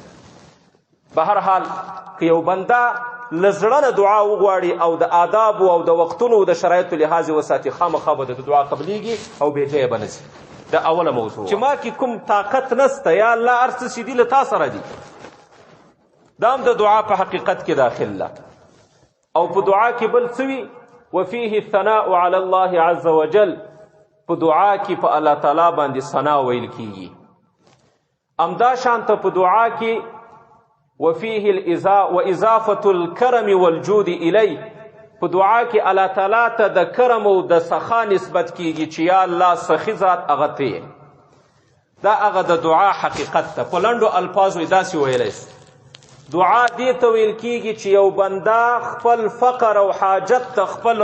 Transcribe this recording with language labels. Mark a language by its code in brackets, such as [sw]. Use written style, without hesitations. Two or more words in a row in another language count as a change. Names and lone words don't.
[ps] به هر حال که یو بنده له زړه نه دعا وغواړي او د آدابو او د وختونو او د شرایطو لحاظ وساتي خامخا به د دعا قبلیږي او بې ځایه به نه شي. دا اوله موضوع چې ما کې کوم طاقت نسته یا الله هر څه چې دي له تا سره دي دا هم د دعا په حقیقت کې داخل ده. او په دعا کې بل څه وي [ar] وفیه الثناء علی الله عز وجل. [ps] په دعا کې په الله تعالی باندې ثنا ویل کیږي. همدا شانته په دعا کې [ar] وفيه واضافه الكرم والجود الی. [ps] په دعا کې الله تعالی ته د کرم او د سخا نسبت کیږي چې یا الله سخي ذات هغه ته. دا هغه د دعا حقیقت ده. په لنډو الفاظو داسې ویلی شي دعا دې ته ویل کیږي چې یو بنده خپل فقر او حاجت ته خپل